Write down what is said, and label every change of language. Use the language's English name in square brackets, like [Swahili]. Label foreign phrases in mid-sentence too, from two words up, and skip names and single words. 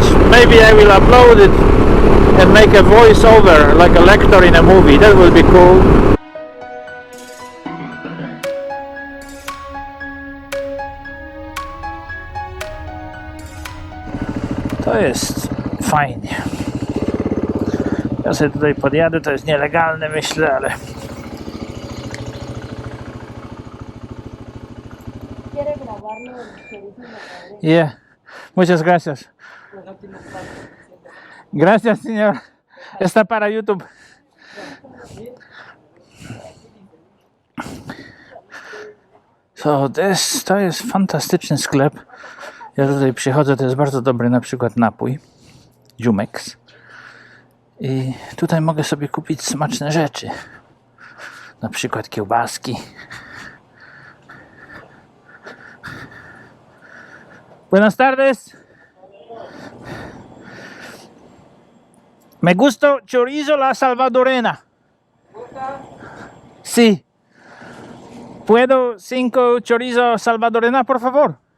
[English] Maybe I will upload it and make a voiceover like a lector in a movie. That will be cool. [Polish] To jest fajnie. Ja sobie tutaj podjadę, to jest nielegalne, myślę, ale... [English] Yeah. [Spanish] Muchas gracias. Gracias, señor. Está para YouTube. [Polish] So, to jest fantastyczny sklep. Ja tutaj przychodzę, to jest bardzo dobry na przykład napój. Jumex. I tutaj mogę sobie kupić smaczne rzeczy. Na przykład kiełbaski. [Spanish] Buenas tardes. Me gusta chorizo la salvadorena. Sí. ¿Puedo 5 chorizo salvadorena, por favor?